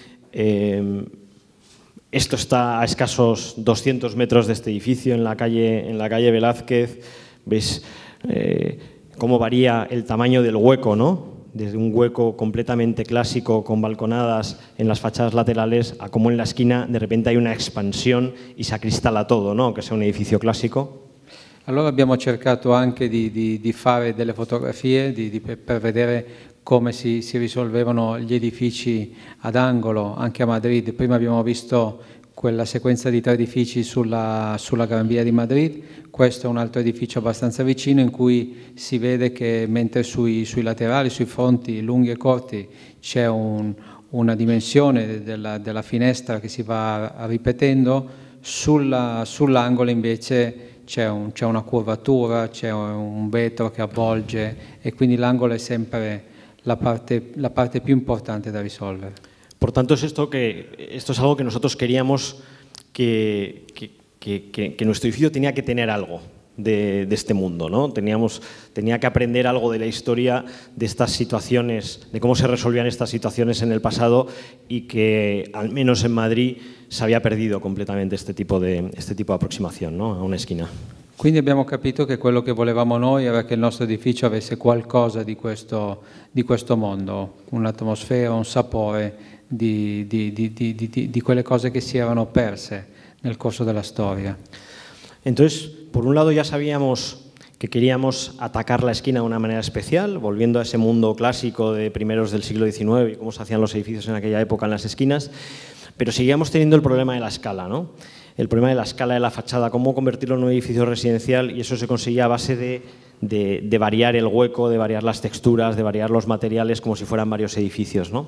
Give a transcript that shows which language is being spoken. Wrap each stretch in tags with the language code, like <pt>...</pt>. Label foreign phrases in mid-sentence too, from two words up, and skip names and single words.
<es>Esto está a escasos 200 metros de este edificio, en la calle Velázquez. Veis cómo varía el tamaño del hueco, ¿no? Desde un hueco completamente clásico con balconadas en las fachadas laterales a cómo en la esquina de repente hay una expansión y se acristala todo, ¿no?, aunque sea un edificio clásico.</es> <it>Allora abbiamo cercato anche di fare delle fotografie per vedere come si risolvevano gli edifici ad angolo anche a Madrid. Prima abbiamo visto quella sequenza di 3 edifici sulla Gran Via di Madrid, questo è un altro edificio abbastanza vicino in cui si vede che mentre sui laterali, sui fronti lunghi e corti c'è una dimensione della finestra che si va ripetendo, sull'angolo invece c'è una curvatura, c'è un vetro che avvolge e quindi l'angolo è sempre la parte più importante da risolvere.</it> <es>Por tanto, esto es algo que nosotros queríamos que nuestro edificio tenía que tener algo de este mundo, ¿no? Tenía que aprender algo de la historia de estas situaciones, de cómo se resolvían estas situaciones en el pasado, y que al menos en Madrid se había perdido completamente este tipo de aproximación, ¿no?, a una esquina.</es> <it>Quindi abbiamo capito che quello che volevamo noi era che il nostro edificio avesse qualcosa di questo mondo, un'atmosfera, un sapore di quelle cose che si erano perse nel corso della storia.</it> <es>Entonces, por un lado ya sabíamos que queríamos atacar la esquina de una manera especial, volviendo a ese mundo clásico de primeros del siglo XIX y cómo se hacían los edificios en aquella época en las esquinas, pero seguíamos teniendo el problema de la escala, ¿no? El problema de la escala de la fachada, cómo convertirlo en un edificio residencial, y eso se conseguía a base de variar el hueco, de variar las texturas, de variar los materiales como si fueran varios edificios, ¿no?</es>